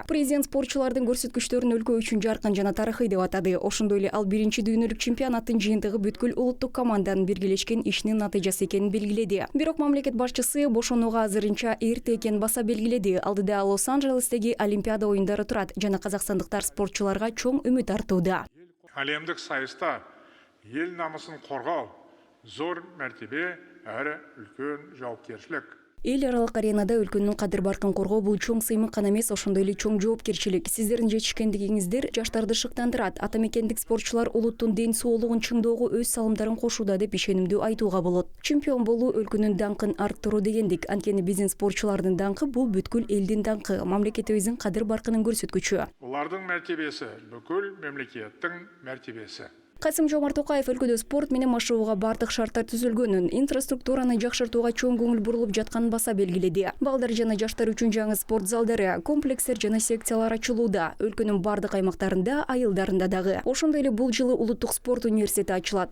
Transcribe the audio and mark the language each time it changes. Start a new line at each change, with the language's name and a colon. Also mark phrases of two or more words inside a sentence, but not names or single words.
Kyrgyz: Президент спортчулардын көрсөткүчтөрүн өлкө үчүн жаркын жана тарыхый деп атады. Ошондой эле ал биринчи дүйнөлүк чемпионаттын жыйынтыгы бүткүл улуттук команданын биргелешкен ишинин натыйжасы экенин белгиледи. Бирок мамлекет башчысы бошонууга азырынча эрте экенин баса белгиледи. Алдыда Лос-Анджелестеги Олимпиада оюндары турат жана казакстандыктар спортчуларга чоң үмүт артууда.
Kazakh: Әлемдік сайыста ел намысын қорғау зор мәртебе әрі үлкен жауапкершілік.
Kyrgyz: Эл аралык аренада өлкөнүн кадыр баркын коргоо бул чоң сыймык гана эмес, ошондой эле чоң жоопкерчилик. Сиздердин жетишкендигиңиздер жаштарды шыктандырат. Ата мекендик спортчулар улуттун ден соолугун чыңдоого өз салымдарын кошууда деп ишенимдүү айтууга болот. Чемпион болуу өлкөнүн даңкын арттыруу дегендик. Анткени биздин спортчулардын даңкы бул бүткүл элдин даңкы, мамлекетибиздин кадыр баркынын көрсөткүчү.
Kazakh: Олардың мәртебесі бүкіл мемлекеттің мәртебесі.
Kyrgyz: Касым-Жомарт Токаев өлкөдө спорт менен машыгууга бардык шарттар түзүлгөнүн, инфраструктураны жакшыртууга чоң көңүл бурулуп жатканын баса белгиледи. Балдар жана жаштар үчүн жаңы спорт залдары, комплекстер жана секциялар ачылууда. Өлкөнүн бардык аймактарында, айылдарында дагы. Ошондой эле бул жылы улуттук спорт университети ачылат.